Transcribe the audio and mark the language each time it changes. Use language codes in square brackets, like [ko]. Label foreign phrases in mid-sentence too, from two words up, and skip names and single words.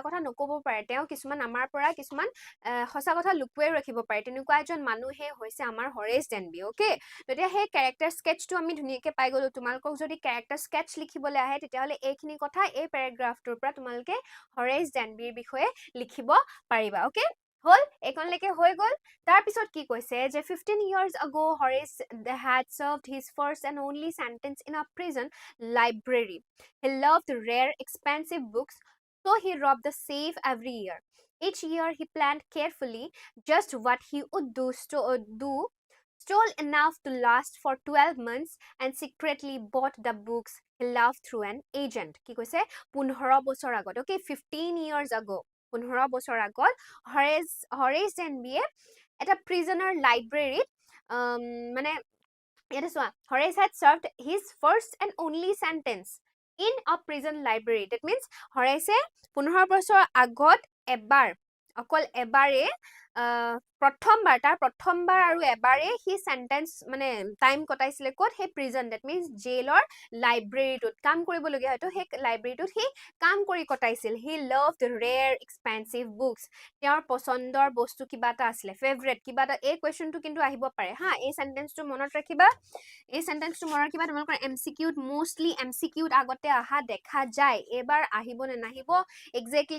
[as] কথা নকব পাৰে তেওঁ কিছুমান আমাৰ পৰা কিছুমান সঁচা কথা লুকুৱাই ৰাখিব পাৰে তেনেকুৱা এজন মানুহে হৈছে আমাৰ হৰেশ দেনবি ওকে তেতিয়া সেই [en] character sketch [as] আমি ধুনীয়াকৈ পাই গলো তোমালোকক যদি [en] character sketch [as] লিখিবলৈ আহে তেতিয়াহলে এইখিনি কথা এই প্যাৰাগ্ৰাফটোৰ পৰা তোমালোকে হৰেশ দেনবিৰ বিষয়ে লিখিব পাৰিবা ওকে হল এইকনলৈকে হৈ গল তাৰ পিছত কি কৈছে যে [en] 15 years ago Horace had served his first and only sentence in a prison library he loved rare expensive books so he robbed the safe every year each year he planned carefully just what he would stole enough to last for 12 months and secretly bought the books he loved through an agent [as] কি কৈছে 15 বছৰ আগত ওকে [en] 15 years ago [as] 15 বছৰ আগত হৰেশ দেনবিয়ে এটা [en] prisoner library [as] মানে ইয়াতে চোৱা হৰেশ [en] had served his first and only sentence in a prison library that means [as] হৰেশে 15 বছৰ আগত অকল এবাৰে প্ৰথমবাৰ তাৰ প্ৰথমবাৰ আৰু এবাৰে সি সেন্টেন্স মানে টাইম কটাইছিলে ক'ত সেই [en] prison that [as] মিন্স জেলৰ লাইব্ৰেৰীটোত কাম কৰিবলগীয়া হয়তো সেই লাইব্ৰেৰীটোত সি কাম কৰি কটাইছিল [en] he loved rare expensive books [as] তেওঁৰ পছন্দৰ বস্তু কিবা এটা আছিলে ফেভৰেট কিবা এটা এই কুৱেশ্যনটো কিন্তু আহিব পাৰে হা এই সেন্টেন্সটো মনত ৰাখিবা এই সেন্টেন্সটো মনত ৰাখিবা তোমালোকৰ MCQত মোষ্টলি MCQত আগতে আহা দেখা যায় এবাৰ আহিব নে নাহিব এক্স্যাক্টলি